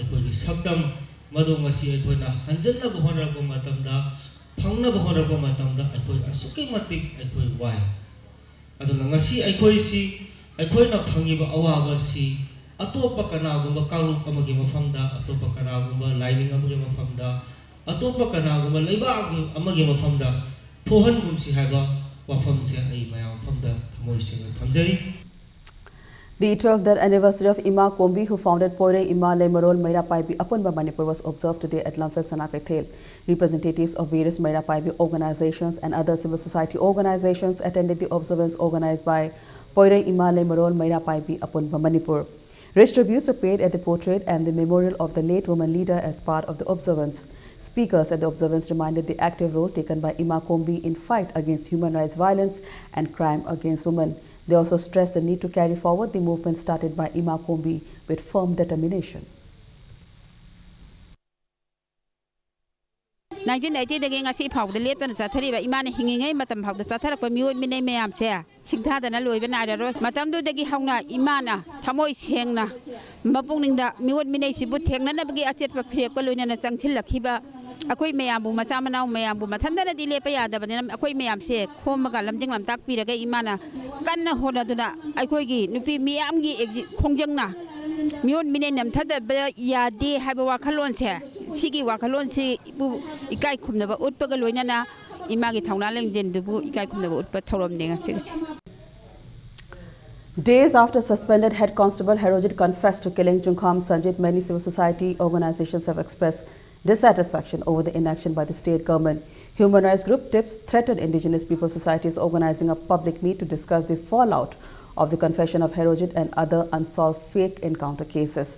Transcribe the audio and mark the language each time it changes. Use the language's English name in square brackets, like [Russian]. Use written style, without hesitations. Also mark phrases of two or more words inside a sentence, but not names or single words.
[Manipuri] aikoi gi sakdam madu ngasi aikoi na hanjanna bahonarba matamda phangna bahonarba matamda aikoi asuki matik aikoi wai aduna ngasi aikoi si ꯑꯩꯈꯣꯏꯅ ꯐꯪꯉꯤꯕ ꯑꯋꯥꯕꯁꯤ ꯑꯇꯣꯞꯄ ꯀꯅꯥꯒꯨꯝꯕ ꯀꯥꯡꯂꯨꯞ ꯑꯃꯒꯤ ꯃꯐꯝꯗ ꯑꯇꯣꯞꯄ ꯀꯅꯥꯒꯨꯝꯕ ꯂꯥꯏꯅꯤꯡ ꯑꯃꯒꯤ ꯃꯐꯝꯗ ꯑꯇꯣꯞꯄ ꯀꯅꯥꯒꯨꯝꯕ ꯂꯩꯕꯥꯛ ꯑꯃꯒꯤ ꯃꯐꯝꯗ ꯊꯣꯛꯍꯟꯒꯨꯝꯁꯤ ꯍꯥꯏꯕ ꯋꯥꯐꯝꯁꯦ ꯑꯩ ꯃꯌꯥꯝ ꯃꯐꯝꯗ ꯊꯃꯣꯏ ꯁꯦꯡꯅ ꯊꯝꯖꯔꯤ. [English] The 12th anniversary of Ima Kombi, who founded Poire Ima Lemarol Mairapaibi Apunba Manipur, was observed today at Lamphel Sanakaithel. Representatives of various Mairapaibi organizations and other civil society organizations attended the observance organized by Poire Ima Lemarol Mairapaibi Apunba Manipur. Rich tributes were paid at the portrait and the memorial of the late woman leader as part of the observance. Speakers at the observance reminded the active role taken by Ima Kombi in fight against human rights violence and crime against women. They also stressed the need to carry forward the movement started by Ima Kombi with firm determination. [Manipuri] 1980 dagi ngasi phawda leptana chathariba imana hingingai matam phawda chatharakpa mioi minai mayam se singthadana loiba nairaroi matamdu dagi hauna imana thamoi sengna mapungningsda mioi minai sibu thengnanabagi achetpa phrekpa loinana changchilakhiba ꯑꯩꯈꯣꯏ ꯃꯌꯥꯝꯕꯨ ꯃꯆꯥ ꯃꯅꯥꯎ ꯃꯌꯥꯝꯕꯨ ꯃꯊꯟꯇꯅꯗꯤ ꯂꯦꯞꯄ ꯌꯥꯗꯕꯅꯤꯅ ꯑꯩꯈꯣꯏ ꯃꯌꯥꯝꯁꯦ ꯈꯣꯝꯃꯒ ꯂꯝꯖꯤꯡ ꯂꯝꯇꯥꯛ ꯄꯤꯔꯒ ꯏꯃꯥꯅ ꯀꯟꯅ ꯍꯣꯠꯅꯗꯨꯅ ꯑꯩꯈꯣꯏꯒꯤ ꯅꯨꯄꯤ ꯃꯤꯌꯥꯝꯒꯤ ꯈꯣꯡꯖꯪꯅ ꯃꯤꯑꯣꯠ ꯃꯤꯅꯩ ꯅꯝꯊꯗꯕ ꯌꯥꯗꯦ ꯍꯥꯏꯕ ꯋꯥꯈꯜꯂꯣꯟꯁꯦ ꯁꯤꯒꯤ ꯋꯥꯈꯜꯂꯣꯟꯁꯤꯕꯨ ꯏꯀꯥꯏ ꯈꯨꯝꯅꯕ ꯎꯠꯄꯒ ꯂꯣꯏꯅꯅ ꯏꯃꯥꯒꯤ ꯊꯧꯅꯥ ꯂꯦꯡꯖꯦꯜꯗꯨꯕу ꯏꯀꯥꯏ ꯈꯨꯝꯅꯕ ꯎꯠꯄ ꯊꯧꯔꯝꯅꯦ ꯉꯁꯤꯒꯤꯁꯦ. [English] Days after suspended head constable Herojit confessed to killing Chungkham Sanjit, many civil society organizations have expressed dissatisfaction over the inaction by the state government. Human rights group TIPS threatened indigenous people societies organizing a public meet to discuss the fallout of the confession of Herojit and other unsolved fake encounter cases.